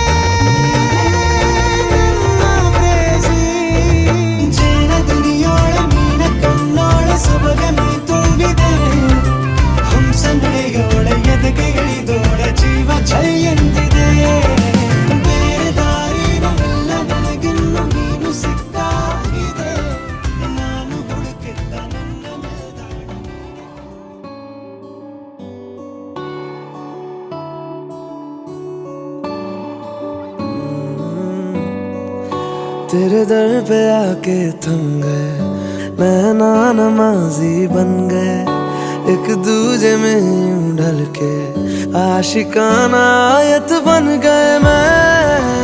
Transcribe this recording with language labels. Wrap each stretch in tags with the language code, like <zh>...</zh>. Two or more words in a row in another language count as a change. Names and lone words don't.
<kn>ನನ್ನ ಪ್ರೇಸಿ ಜೇನ ದುನಿಯೋಳ ಮೀನ ಕಣ್ಣೋಳ ಸೊಬಗ ಮೈ ತುಂಬಿದೆ ಹಂಸ ನಡೆಯೋಳ ಎದೆಗೆ ಇಳಿದೋಳ ಜೀವ ಜಯಂತಿದೆ ಬೇರೆ ದಾರಿನಲ್ಲ ನನಗಿನ್ನು ನೀನು ಸಿಕ್ಕಾಗಿದೆ ನಾನು ಹುಡುಕಿದ್ದ ನನ್ನ ನಿಲ್ದಾಣ</kn> <hi>तेरे दर पे आके थम गए नैना नमाजी बन गए एक दूजे में यूं ढल के आशिकाना आयत बन गए मैं</hi>